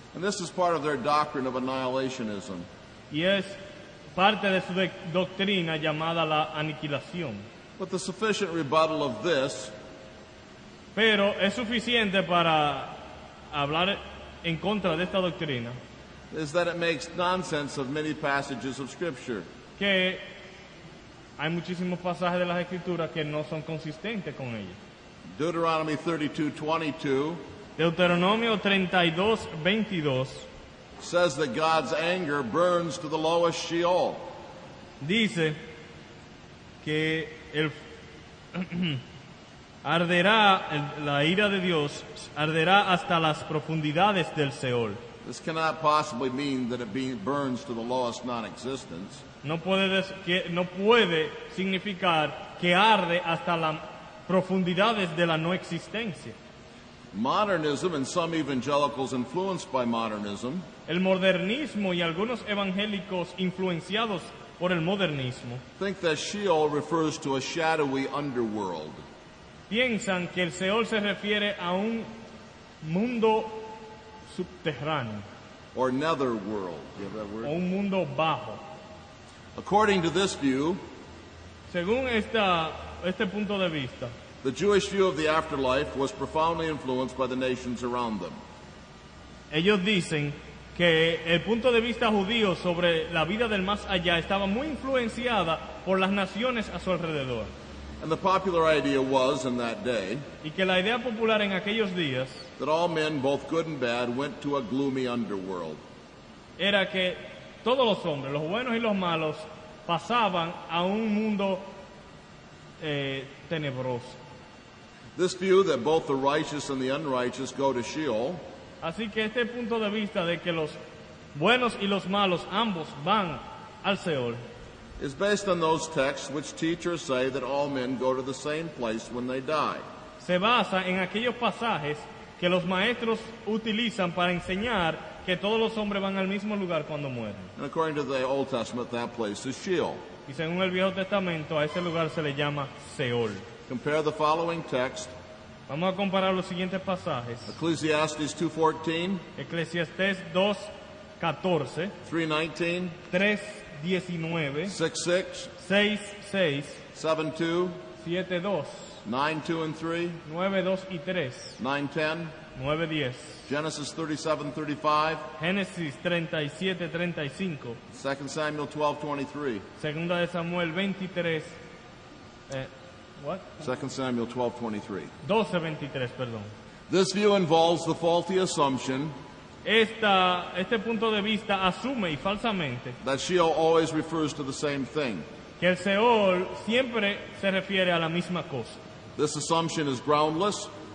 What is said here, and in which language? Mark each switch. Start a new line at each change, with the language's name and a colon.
English: And this is part of their doctrine of annihilationism.
Spanish: Y es parte de su doctrina llamada la aniquilación.
English: But the sufficient rebuttal of this
Spanish: Pero es suficiente para hablar en contra de esta doctrina
English: is that it makes nonsense of many passages of Scripture.
Spanish: que hay muchísimos pasajes de las Escrituras que no son consistentes con ella.
English: Deuteronomy 32:22
Spanish: Deuteronomio 32:22
English: says that God's anger burns to the lowest Sheol.
Spanish: dice que la ira de Dios arderá hasta las profundidades del Seol.
English: This cannot possibly mean that it burns to the lowest non-existence.
Spanish: No puede significar que arde hasta las profundidades de la no existencia.
English: Modernism and some evangelicals influenced by modernism
Spanish: El modernismo y algunos evangélicos influenciados por el modernismo
English: think that Sheol refers to a shadowy underworld.
Spanish: piensan que el Seol se refiere a un mundo subterráneo
English: Or netherworld. You have that
Spanish: o
English: word?
Spanish: un mundo bajo.
English: According to this view,
Spanish: Según este punto de vista,
English: the Jewish view of the afterlife was profoundly influenced by the nations around them.
Spanish: ellos dicen que el punto de vista judío sobre la vida del más allá estaba muy influenciada por las naciones a su alrededor.
English: And the popular idea was, in that day,
Spanish: Y que la idea popular en aquellos días
English: that all men, both good and bad, went to a gloomy underworld.
Spanish: era que todos los hombres, los buenos y los malos, pasaban a un mundo tenebroso.
English: This view that both the righteous and the unrighteous go to Sheol
Spanish: Así que este punto de vista de que los buenos y los malos ambos van al Seol
English: is based on those texts which teach or say that all men go to the same place when they die.
Spanish: se basa en aquellos pasajes que los maestros utilizan para enseñar que todos los hombres van al mismo lugar cuando mueren.
English: And according to the Old Testament, that place is Sheol.
Spanish: Y según el Viejo Testamento, a ese lugar se le llama Seol.
English: Compare the following text,
Spanish: Vamos a comparar los siguientes pasajes.
English: Ecclesiastes 2:14,
Spanish: Eclesiastés 2:14,
English: 3:19,
Spanish: 3:19,
English: 6:6,
Spanish: 6:6,
English: 7:2,
Spanish: 7:2,
English: 9:2 and 3,
Spanish: 9:2 y 3,
English: 9:10,
Spanish: 9:10,
English: Genesis 37:35,
Spanish: Génesis 37:35,
English: 2 Samuel 12:23.
Spanish: Segunda de Samuel 23,
English: what? 2 Samuel 12:23.
Spanish: 12:23, perdón.
English: This view involves the faulty assumption
Spanish: Este punto de vista asume y falsamente
English: that Sheol always refers to the same thing.
Spanish: que el Seol siempre se refiere a la misma cosa.
English: This assumption is groundless